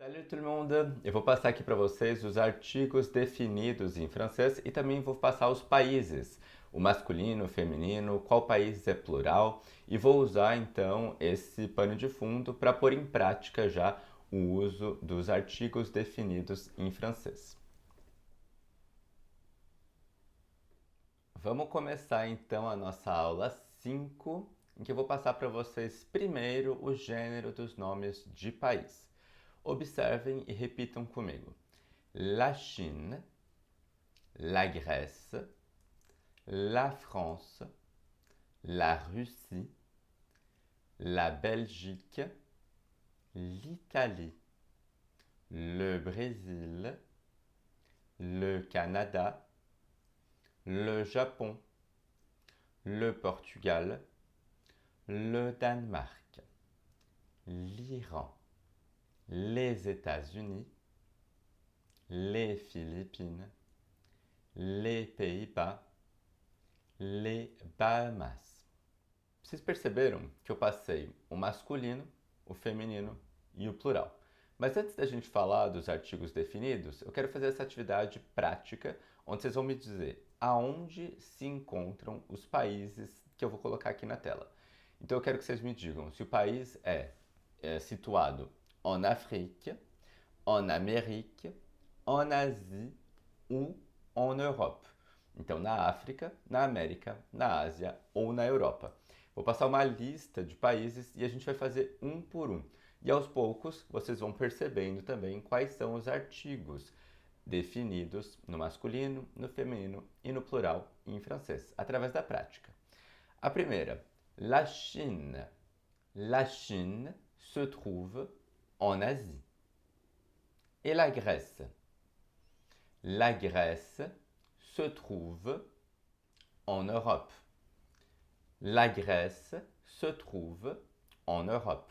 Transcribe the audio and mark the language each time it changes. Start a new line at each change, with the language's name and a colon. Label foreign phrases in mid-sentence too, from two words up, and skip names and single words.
French: Salut tout le monde!
Portuguese: Eu vou passar aqui para vocês os artigos definidos em francês e também vou passar os países, o masculino, o feminino, qual país é plural e vou usar então esse pano de fundo para pôr em prática já o uso dos artigos definidos em francês. Vamos começar então a nossa aula 5, em que eu vou passar para vocês primeiro o gênero dos nomes de país. Observem e repitam comigo.
French: La Chine, la Grèce, la France, la Russie, la Belgique, l'Italie, le Brésil, le Canada, le Japon, le Portugal, le Danemark, l'Iran, les États-Unis, les Philippines, les Pays-Bas, les Bahamas.
Portuguese: Vocês perceberam que eu passei o masculino, o feminino e o plural. Mas antes da gente falar dos artigos definidos, eu quero fazer essa atividade prática, onde vocês vão me dizer aonde se encontram os países que eu vou colocar aqui na tela. Então eu quero que vocês me digam se o país é situado
French: en Afrique, en Amérique, en Asie ou en Europe.
Portuguese: Então, na África, na América, na Ásia ou na Europa. Vou passar uma lista de países e a gente vai fazer um por um. E aos poucos vocês vão percebendo também quais são os artigos definidos no masculino, no feminino e no plural em francês, através da prática. A primeira,
French: la Chine. La Chine se trouve en Asie. Et la Grèce? La Grèce se trouve en Europe. La Grèce se trouve en Europe.